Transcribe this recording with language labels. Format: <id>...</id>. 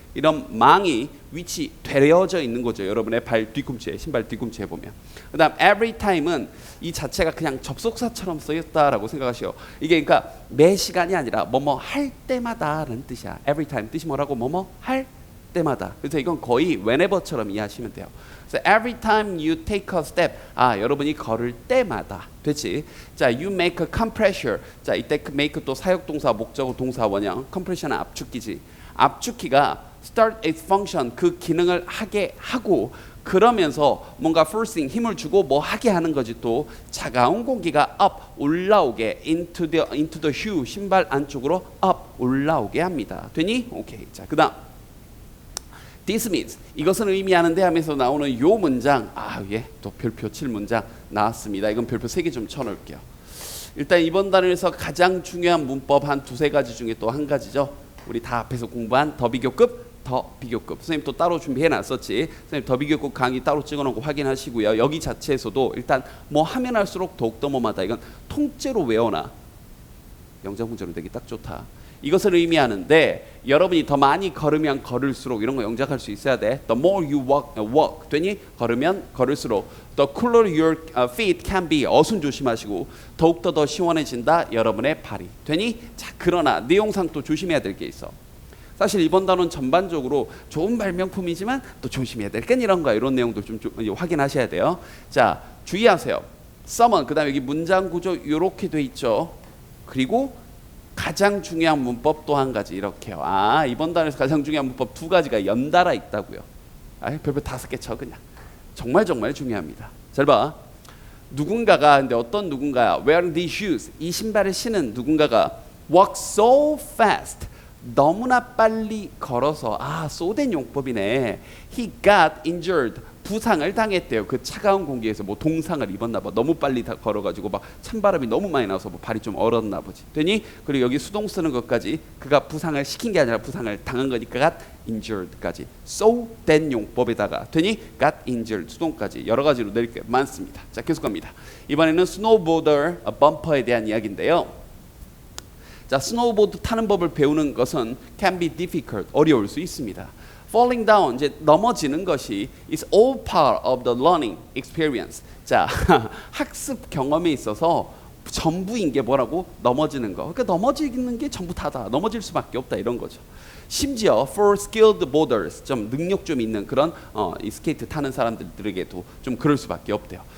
<ko>이런 망이 위치되어져 있는 거죠. 여러분의 발 뒤꿈치에, 신발 뒤꿈치에 보면. 그다음 every time은 이 자체가 그냥 접속사처럼 쓰였다라고 생각하시오. 이게 그러니까 매 시간이 아니라 뭐뭐 할 때마다라는 뜻이야. every time 뜻이 뭐라고? 뭐뭐 할 때마다. 그래서 이건 거의 whenever처럼 이해하시면 돼요.</ko> <en>그래서 every time you take a step,</en> <ko>여러분이 걸을 때마다.</ko> <en>됐지? 자, you make a compressor.</en> <ko>자, 이때 make 또 사역동사, 목적어, 동사, 원형. compression은 압축기지. 압축기가</ko> <en>start its function,</en> <ko>그 기능을 하게 하고, 그러면서 뭔가 forcing, 힘을 주고 뭐 하게 하는 거지. 또 차가운 공기가 up, 올라오게,</ko> <en>into the shoe,</en> <ko>신발 안쪽으로 up, 올라오게 합니다. 되니? 오케이. 자, 그 다음</ko> <en>This means,</en> <ko>이것은 의미하는데 하면서 나오는 요 문장, 또 별표 7문장 나왔습니다. 이건 별표 3개 좀 쳐놓을게요. 일단 이번 단원에서 가장 중요한 문법 한 두세 가지 중에 또 한 가지죠. 우리 다 앞에서 공부한 더 비교급. 선생님 또 따로 준비해놨었지. 선생님 더 비교급 강의 따로 찍어놓은 거 확인하시고요. 여기 자체에서도 일단 뭐 하면 할수록 더욱더 뭐마다 이건 통째로 외워놔. 영장 문제로 되기 딱 좋다. 이것을 의미하는데 여러분이 더 많이 걸으면 걸을수록 이런 거 영작할 수 있어야 돼.</ko> <en>The more you walk</en> <ko>되니 걸으면 걸을수록</ko> <en>the cooler your feet can be.</en> <ko>어순 조심하시고 더욱더 더 시원해진다 여러분의 발이 되니. 자, 그러나 내용상 또 조심해야 될 게 있어. 사실 이번 단원 전반적으로 좋은 발명품이지만 또 조심해야 될 건 이런 거 이런 내용도 좀 확인하셔야 돼요. 자, 주의하세요. someone 그다음 여기 문장 구조 이렇게 돼 있죠. 그리고 가장 중요한 문법 또 한 가지 이렇게요. 아, 이번 단원에서 가장 중요한 문법 두 가지가 연달아 있다고요. 아, 별별 5개 쳐 그냥. 정말 중요합니다. 잘 봐. 누군가가 근데 어떤 누군가야?</ko> <en>Wearing these shoes</en> <ko>이 신발을 신은 누군가가</ko> <en>walk so fast</en> <ko>너무나 빨리 걸어서 쏘된 용법이네.</ko> <en>He got injured</en> <ko>부상을 당했대요. 그 차가운 공기에서 뭐 동상을 입었나 봐. 너무 빨리 다 걸어가지고 막 찬바람이 너무 많이 나서 뭐 발이 좀 얼었나 보지. 되니 그리고 여기 수동 쓰는 것까지 그가 부상을 시킨 게 아니라 부상을 당한 거니까 got injured까지 쏘된 용법에다가 되니 got injured 수동까지 여러 가지로 내릴 게 많습니다. 자, 계속 갑니다. 이번에는 스노우보더 범퍼에 대한 이야기인데요. 자, 스노우보드 타는 법을 배우는 것은</ko> <en>can be difficult</en> <ko>어려울 수 있습니다.</ko> <en>Falling down</en> <ko>이제 넘어지는 것이</ko> <en>is all part of the learning experience.</en> <ko>자, 학습 경험에 있어서 전부인 게 뭐라고? 넘어지는 거. 그러니까 넘어지는 게 전부 다다. 넘어질 수밖에 없다 이런 거죠. 심지어</ko> <en>for skilled boarders</en> <ko>좀 능력 좀 있는 그런 이 스케이트 타는 사람들에게도 좀 그럴 수밖에 없대요.</ko>